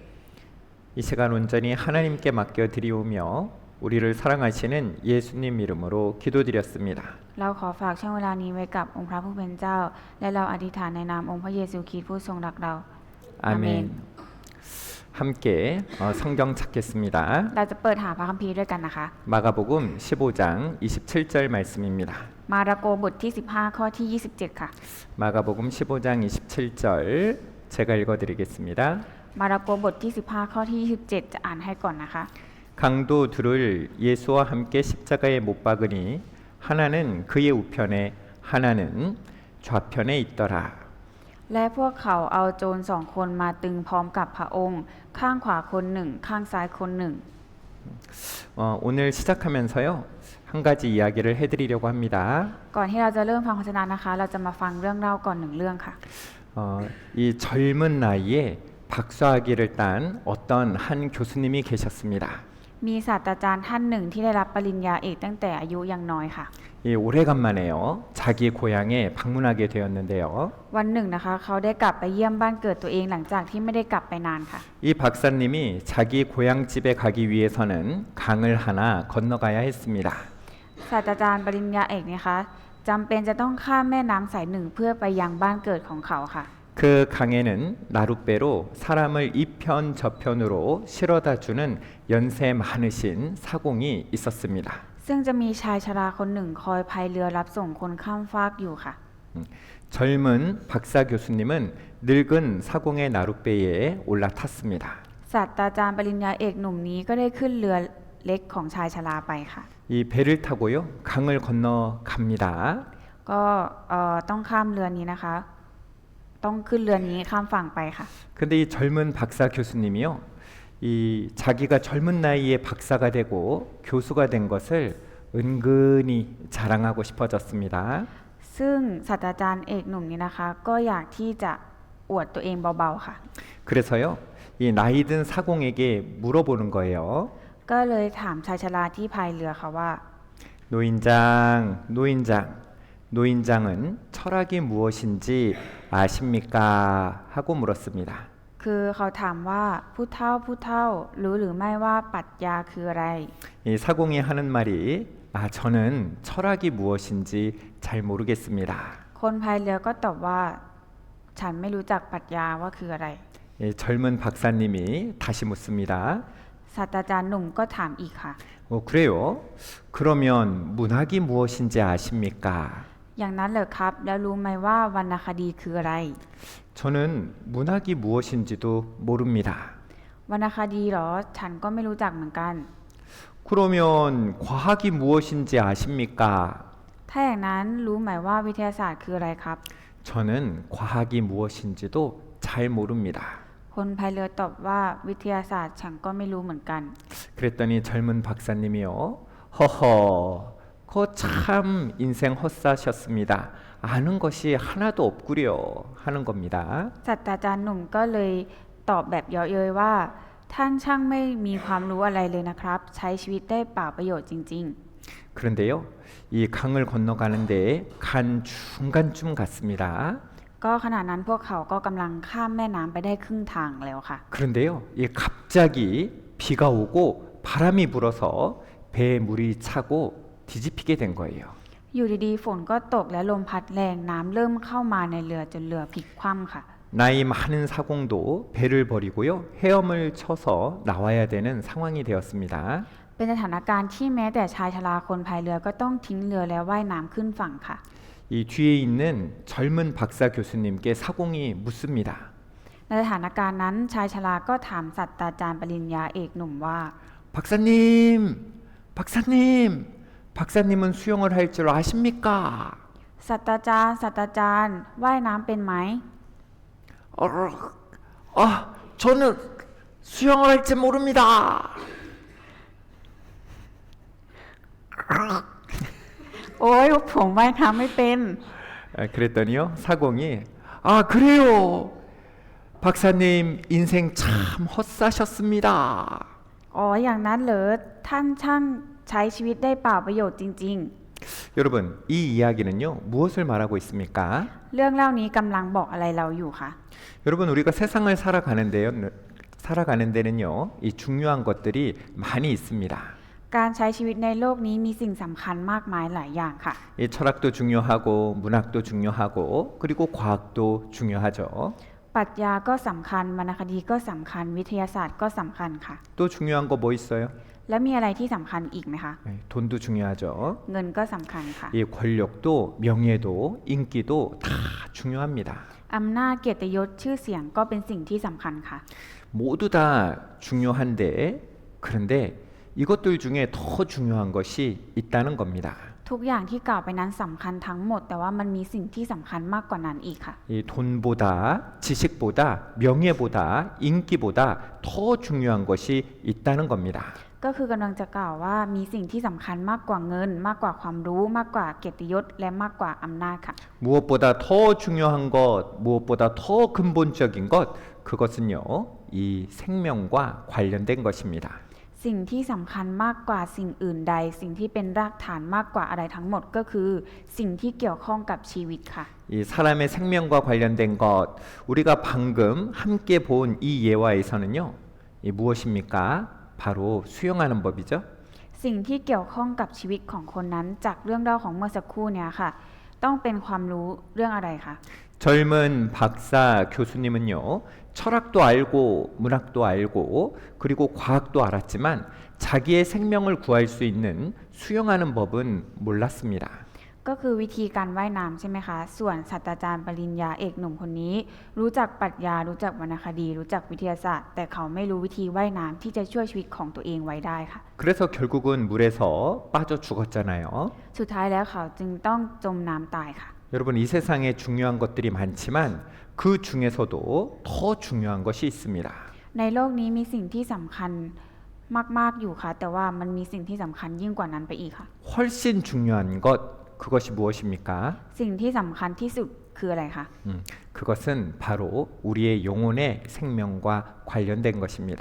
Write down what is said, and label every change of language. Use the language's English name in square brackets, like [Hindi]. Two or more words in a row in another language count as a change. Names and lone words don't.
[Korean] 이 시간 온전히 하나님께 맡겨 드리오며 우리를 사랑하시는 예수님 이름으로 기도드렸습니다. [Thai] เราขอฝากช่วงเวลานี้ไว้กับองค์พระผู้เป็นเจ้า และเราอธิษฐานในนามองค์พระเยซูคริสต์ผู้ทรงรักเรา [Korean] 아멘. 함께 성경 찾겠습니다. [Thai] เราจะเปิดหาพระคัมภีร์ด้วยกันนะคะ [Korean] 마가복음 15장 27절 말씀입니다. [Thai] มาระโกบทที่15ข้อที่27ค่ะ [Korean] 마가복음 15장 27절 제가 읽어드리겠습니다. [Thai] มาระโกบทที่15ข้อที่27จะอ่านให้ก่อนนะคะ [Korean] 강도 둘을 예수와 함께 십자가에 못 박으니 하나는 그의 우편에 하나는 좌편에 있더라. [Thai] และพวกเขาเอาโจรสองคนมาตึงพร้อมกับพระองค์ ข้างขวาคนหนึ่งข้างซ้ายคนหนึ่ง [Korean] 오늘 시작하면서요 한 가지 이야기를 해드리려고 합니다. [Thai] ก่อนที่เราจะเริ่มฟังพระวจนะนะคะ เราจะมาฟังเรื่องเล่าก่อนหนึ่งเรื่องค่ะ [Korean] 이 젊은 나이에 박사학위를 딴 어떤 한 교수님이 계셨습니다. [Thai] มีศาสตราจารย์ท่านหนึ่งที่ได้รับปริญญาเอกตั้งแต่อายุยังน้อยค่ะ [Korean] 이 오래간만에요 자기 고향에 방문하게 되었는데요. [Thai] วันหนึ่งนะคะเขาได้กลับไปเยี่ยมบ้านเกิดตัวเองหลังจากที่ไม่ได้กลับไปนานค่ะ [Korean] 이 박사님이 자기 고향집에 가기 위해서는 강을 하나 건너가야 했습니다. [Thai] ศาสตราจารย์ปริญญาเอกนะคะจำเป็นจะต้องข้ามแม่น้ำสายหนึ่งเพื่อไปยังบ้านเกิดของเขาค่ะ [Korean] 그 강에는 나룻배로 사람을 이편 저편으로 실어다 주는 연세 많으신 사공이 있었습니다. [Thai] ซึ่งจะมีชายชราคนหนึ่งคอยพายเรือรับส่งคนข้ามฟากอยู่ค่ะ [Korean] 젊은 박사 교수님은 늙은 사공의 나룻배에 올라탔습니다. [Thai] ศาสตราจารย์ปริญญาเอกหนุ่มนี้ก็ได้ขึ้นเรือเล็กของชายชราไปค่ะ [Korean] 이 배를 타고요 강을 건너갑니다. [Thai] ก็ต้องข้ามเรือนี้นะคะ ต้องขึ้นเรือนี้ข้ามฝั่งไปค่ะ [Korean] 근데 이 젊은 박사 교수님이요 이 자기가 젊은 나이에 박사가 되고 교수가 된 것을 은근히 자랑하고 싶어졌습니다. [Thai] ซึ่งศาสตราจารย์เอกหนุ่มนี้นะคะ ก็อยากที่จะอวดตัวเองเบาๆค่ะ [Korean] 그래서요 이 나이든 사공에게 물어보는 거예요. [Thai] ก็เลยถามชายชราที่พายเรือค่ะว่า [Korean] 노인장은 철학이 무엇인지 아십니까? 하고 물었습니다. [Thai] คือเขาถามว่าผู้เฒ่ารู้หรือไม่ว่าปรัชญาคืออะไร [Korean] 이 사공이 하는 말이 저는 철학이 무엇인지 잘 모르겠습니다. [Thai] คนพายเรือก็ตอบว่า ฉันไม่รู้จักปรัชญาว่าคืออะไร [Korean] 예, 젊은 박사님이 다시 묻습니다. [Thai] ศาสตราจารย์หนุ่มก็ถามอีกค่ะ [Korean] 그래요? 그러면 문학이 무엇인지 아십니까? [Thai] อย่างนั้นเหรอครับ แล้วรู้ไหมว่าวรรณคดีคืออะไร [Korean] 저는 문학이 무엇인지도 모릅니다. [Thai] วรรณคดีเหรอ ฉันก็ไม่รู้จักเหมือนกัน [Korean] 그러면 과학이 무엇인지 아십니까? [Thai] ถ้าอย่างนั้นรู้ไหมว่าวิทยาศาสตร์คืออะไรครับ [Korean] 저는 과학이 무엇인지도 잘 모릅니다. [Thai] คนพายเรือตอบว่าวิทยาศาสตร์ฉันก็ไม่รู้เหมือนกัน [Korean] 그랬더니 젊은 박사님이요. 허허, 그거 참 인생 헛사셨습니다. 아는 것이 하나도 없구려 하는 겁니다. [Thai] ศาสตราจารย์หนุ่มก็เลยตอบแบบเยาะเย้ยว่า ท่านช่างไม่มีความรู้อะไรเลยนะครับ ใช้ชีวิตได้เปล่าประโยชน์จริง [Korean] 그런데요, 이 강을 건너가는데 간 중간쯤 갔습니다. [Thai] ๆ ก็ขณะนั้นพวกเขาก็กำลังข้ามแม่น้ำไปได้ครึ่งทางแล้วค่ะ [Korean] 그런데요, 이 갑자기 비가 오고 바람이 불어서 배에 물이 차고 뒤집히게 된 거예요. [Thai] อยู่ดีๆฝนก็ตกและลมพัดแรงน้ำเริ่มเข้ามาในเรือจนเรือพลิกคว่ำค่ะ [Korean] 나이 많은 사공도 배를 버리고요, 헤엄을 쳐서 나와야 되는 상황이 되었습니다. [Thai] เป็นสถานการณ์ที่แม้แต่ชายชราคนพายเรือก็ต้องทิ้งเรือและว่ายน้ำขึ้นฝั่งค่ะ [Korean] 이 뒤에 있는 젊은 박사 교수님께 사공이 묻습니다. [Thai] ในสถานการณ์นั้นชายชราก็ถามศาสตราจารย์ปริญญาเอกหนุ่มว่า [Korean] 박사님, 박사님, 박사님은 수영을 할 줄 아십니까? [Thai] ศาสตราจารย์ว่ายน้ำเป็นไหม [Korean] 저는 수영을 할 줄 모릅니다. [Thai] โอ้ยผมว่ายน้ำไม่เป็น [Korean] 그랬더니요, 사공이 그래요. 박사님 인생 참 헛사셨습니다. [Thai] อ๋ออย่างนั้นเหรอท่านช่างใช้ชีวิตได้เปล่าประโยชน์จริง [Korean] 여러분, 이 이야기는요, 무엇을 말하고 있습니까? [Thai] ๆ เรื่องเล่านี้กำลังบอกอะไรเราอยู่คะ [Korean] 여러분, 우리가 세상을 살아가는 데는요, 이 중요한 것들이 많이 있습니다. [Thai] การใช้ชีวิตในโลกนี้มีสิ่งสำคัญมากมายหลายอย่างค่ะ [Korean] 이 철학도 중요하고 문학도 중요하고 그리고 과학도 중요하죠. [Thai] ปรัชญาก็สำคัญวรรณคดีก็สำคัญวิทยาศาสตร์ก็สำคัญค่ะ [Korean] 또 중요한 거 뭐 있어요? [Thai] แล้วมีอะไรที่สำคัญอีกไหมคะ [Korean] 돈도 중요하죠. [Thai] เงินก็สำคัญค่ะ [Korean] 이 권력도 명예도 인기도 다 중요합니다. [Thai] อำนาจเกียรติยศชื่อเสียงก็เป็นสิ่งที่สำคัญค่ะ [Korean] 모두 다 중요한데 그런데 이것들 중에 더 중요한 것이 있다는 겁니다. [Thai] ทุกอย่างที่กล่าวไปนั้นสำคัญทั้งหมด แต่ว่ามันมีสิ่งที่สำคัญมากกว่านั้นอีกค่ะ [Korean] 이 돈보다 지식보다 명예보다 인기보다 더 중요한 것이 있다는 겁니다. [Thai] ก็คือกำลังจะกล่าวว่ามีสิ่งที่สำคัญมากกว่าเงิน มากกว่าความรู้มากกว่าเกียรติยศและมากกว่าอำนาจค่ะ [Korean] 무엇보다 더 중요한 것, 무엇보다 더 근본적인 것, 그것은요, 이 생명과 관련된 것입니다. [Thai] สิ่งที่สำคัญมากกว่าสิ่งอื่นใด สิ่งที่เป็นรากฐานมากกว่าอะไรทั้งหมดก็คือ สิ่งที่เกี่ยวข้องกับชีวิตค่ะ [Korean] 이 사람의 생명과 관련된 것, 우리가 방금 함께 본 이 예화에서는요, 이 무엇입니까? 바로 수영하는 법이죠. [Thai] สิ่งที่เกี่ยวข้องกับชีวิตของคนนั้นจากเรื่องเล่าของเมื่อสักครู่เนี้ยค่ะ ต้องเป็นความรู้เรื่องอะไรคะ [Korean] 젊은 박사 교수님은요, 철학도 알고 문학도 알고 그리고 과학도 알았지만 자기의 생명을 구할 수 있는 수영하는 법은 몰랐습니다. [Thai] ก็คือวิธีการว่ายน้ำใช่ไหมคะ ส่วนศาสตราจารย์ปริญญาเอกหนุ่มคนนี้ รู้จักปรัชญารู้จักวรรณคดี รู้จักวิทยาศาสตร์ แต่เขาไม่รู้วิธีว่ายน้ำที่จะช่วยชีวิตของตัวเองไว้ได้ค่ะ [Korean] 그래서 결국은 물에서 빠져 죽었잖아요. [Thai] สุดท้ายแล้วเขาจึงต้องจมน้ำตายค่ะ [Korean] 여러분, 이 세상에 중요한 것들이 많지만 그 중에서도 더 중요한 것이 있습니다. [Thai] ในโลกนี้มีสิ่งที่สำคัญมากๆอยู่ค่ะ แต่ว่ามันมีสิ่งที่สำคัญยิ่งกว่านั้นไปอีกค่ะ [Korean] 훨씬 중요한 것, 그것이 무엇입니까? [Thai] สิ่งที่สำคัญที่สุดคืออะไรคะ [Korean] 그것은 바로 우리의 영혼의 생명과 관련된 것입니다.